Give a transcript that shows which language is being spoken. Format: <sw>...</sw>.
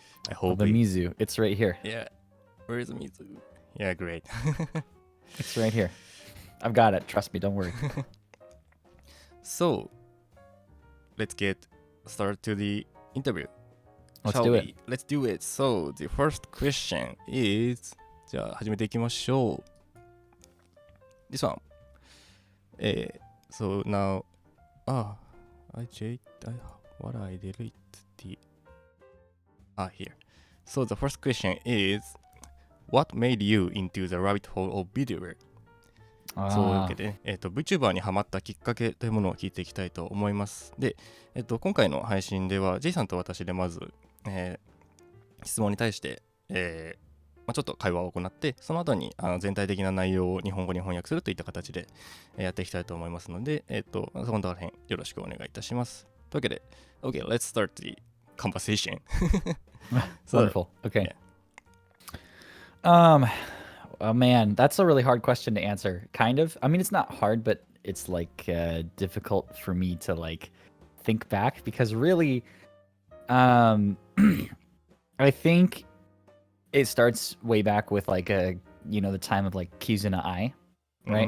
<en>I hope The it- Mizu. It's right here. Yeah. Where is Mizu? Yeah, great. It's right here. I've got it. Trust me. Don't worry. So, let's get started to the interview. Let's Shall do we? it. Let's do it. So, the first question is,</en> <ja>じゃあ始めていきましょう。</ja> <en>This one. So now, what I delete the, here. So the first question is, what made you into the rabbit hole of VTuber?</en> <ja>そういうわけで、VTuber にハマったきっかけというものを聞いていきたいと思います。で、今回の配信では J さんと私でまず、質問に対して、ちょっと会話を行って、その後に全体的な内容を日本語に翻訳するといった形で、やっていきたいと思いますので、そこの辺よろしくお願いいたします。というわけで、</ja> <en>OK, let's start the conversation. Wonderful. Okay. Yeah. Oh man, that's a really hard question to answer. Kind of. I mean, it's not hard, but it's like difficult for me to like think back because really, I think it starts way back with like the time of like Kizuna Ai, right?</en>